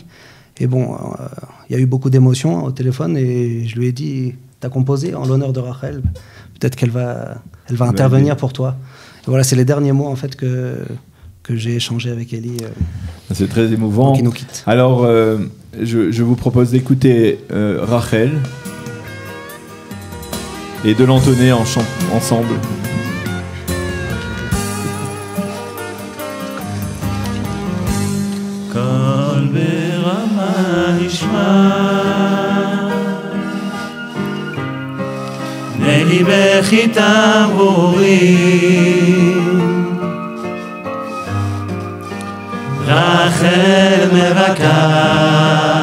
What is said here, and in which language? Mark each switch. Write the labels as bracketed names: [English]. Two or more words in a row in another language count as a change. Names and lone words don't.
[French] Et bon, il y a eu beaucoup d'émotions au téléphone et je lui ai dit, t'as composé en l'honneur de Rachel, peut-être qu'elle va intervenir pour toi. Et voilà, c'est les derniers mots en fait que j'ai échangé avec Eli. C'est très émouvant. Qui nous quitte. Alors, je vous propose d'écouter Rachel et de l'entonner ensemble. [Hebrew] קול ברמה נשמע נהי בכי תמרורים רחל מבכה